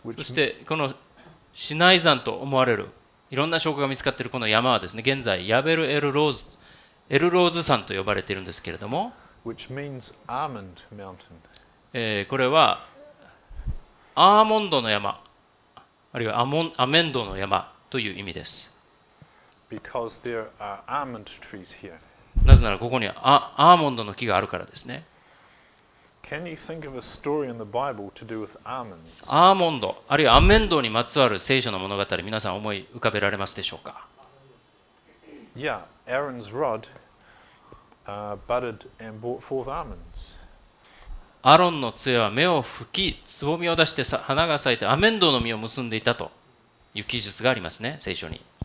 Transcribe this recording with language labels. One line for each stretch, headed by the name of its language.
Japanese: そ
English: which
Japanese: してこのシナイ山と思われるいろんな証拠が見つかっているこの山はですね、現在ヤベルエルローズ山と呼ばれているんですけれども、
English: which means almond mountain.
Japanese: これはアーモンドの山、あるいはアメンドの山という意味です。
English: Because there are almond trees here.
Japanese: なぜならここにはアーモンドの木があるからですね。
English: Can you think of a story in the Bible to do with almonds?
Japanese: アーモンド、あるいはアメンドにまつわる聖書の物語、皆さん思い浮かべられますでしょうか？
English: Yeah, Aaron's rod budded and brought forth almonds.
Japanese: アロンの杖は芽を吹き、つぼみを出して花が咲いてアメンドの実を結んでいたという記述がありますね、聖書に。